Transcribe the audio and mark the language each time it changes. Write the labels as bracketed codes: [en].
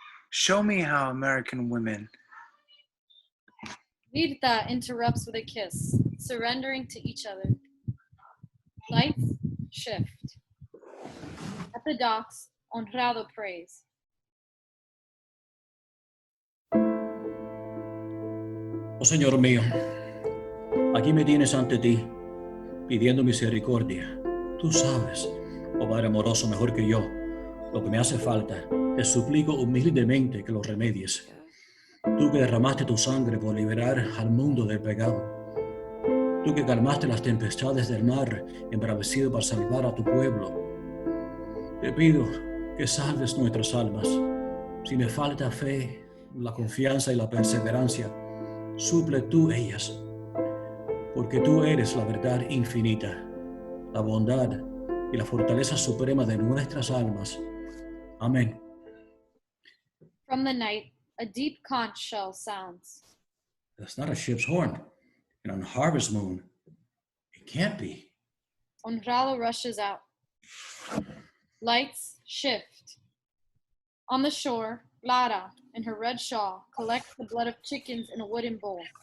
[en] Show me how American women... Mirta interrupts with a kiss, surrendering to each other. Lights shift. At the docks, Honrado prays. [es] Oh Señor mío, aquí me tienes ante ti, pidiendo misericordia. Tú sabes, oh Padre amoroso, mejor que yo, lo que me hace falta. Te suplico humildemente que lo remedies. Tú que derramaste tu sangre por liberar al mundo del pecado. Tú que calmaste las tempestades del mar embravecido para salvar a tu pueblo. Te pido que salves nuestras almas. Si me falta fe, la confianza y la perseverancia, suple tú ellas, porque tú eres la verdad infinita, la bondad y la fortaleza suprema de nuestras almas. Amén. [en] From the night, a deep conch shell sounds. That's not a ship's horn. And on harvest moon, it can't be. Honrado rushes out. Lights shift. On the shore, Clara, in her red shawl, collects the blood of chickens in a wooden bowl.